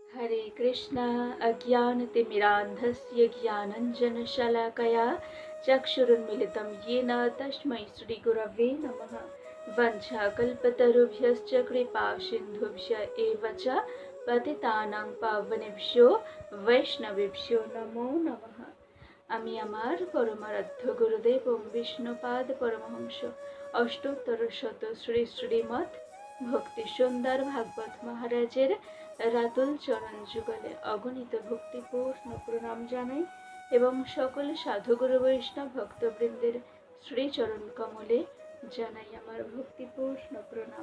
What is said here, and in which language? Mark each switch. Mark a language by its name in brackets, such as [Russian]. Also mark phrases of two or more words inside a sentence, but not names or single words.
[Sanskrit] हरे कृष्णा अज्ञानतिमिरान्धस्य ज्ञानञ्जनशलाकया चक्षुरुन्मिलितं येन तस्मै श्रीगुरवे नमः। वञ्चाकल्पतरुभ्यश्च कृपासिन्धुभ्य एव च पतितानां पावनेभ्यो वैष्णवेभ्यो नमो नमः। [Bangla] আমি আমার পরমারাধ্য গুরুদেব ও বিষ্ণুপাদ পরমহংস অষ্টোত্তর শত শ্রী শ্রীমৎ ভক্তি সুন্দর ভাগবত মহারাজের রাতুল চরণ যুগলে অগণিত ভক্তিপূর্ণ প্রণাম জানাই এবং সকল সাধুগুরু বৈষ্ণব ভক্তবৃন্দের শ্রীচরণ কমলে জানাই আমার ভক্তিপূর্ণ প্রণাম।